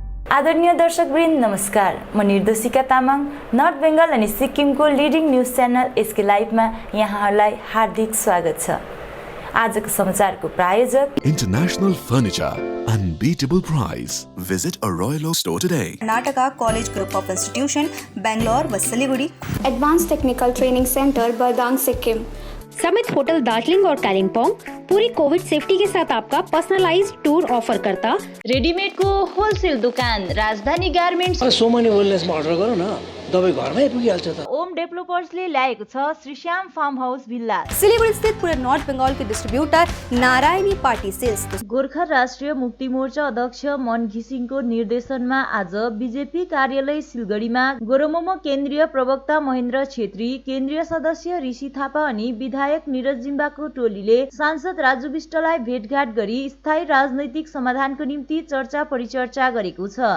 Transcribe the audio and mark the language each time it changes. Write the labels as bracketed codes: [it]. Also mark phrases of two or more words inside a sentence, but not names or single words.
[ne] आदरणीय दर्शकवृन्द नमस्कार। म निर्देशिका तामाङ नर्थ बेङ्गल अनि सिक्किमको [en] leading news channel [ne] एसके लाइभमा यहाँहरूलाई हार्दिक स्वागत छ। आजको समाचारको प्रायोजक [en] International Furniture, unbeatable price. Visit a Royal Oak store today. Karnataka College Group of Institution, Bangalore व सिलीगुड़ी। Advance Technical Training Centre Bardang Sikkim. [hi] समिट होटल दार्जिलिंग और कालिम्पोंग पूरी [en] Covid safety [hi] के साथ आपका [en] personalized tour offer [hi] करता। [ne] रेडीमेड को होलसेल दुकान राजधानी गार्मेन्ट्स। सोमनी वेलनेसमा अर्डर गरौँ न, दबाई घरमै पुगिहाल्छ त। ओम डेभलपर्सले ल्याएको छ श्रीश्याम फार्म हाउस भिल्ला। [hi] सिलीगुड़ी स्थित पूरे नॉर्थ बंगाल के डिस्ट्रीब्यूटर नारायणी पार्टी सेल्स। [ne] गोर्खा राष्ट्रिय मुक्ति मोर्चा अध्यक्ष मन घिसिङको निर्देशनमा आज बीजेपी कार्यालय सिलगढीमा गोरोमोमो केन्द्रीय प्रवक्ता महेन्द्र छेत्री, केन्द्रीय सदस्य ऋषि थापा अनि विधायक निरज जिम्बाको टोलीले सांसद राजु विष्टलाई भेटघाट गरी स्थायी राजनैतिक समाधानको निम्ति चर्चा परिचर्चा गरेको छ।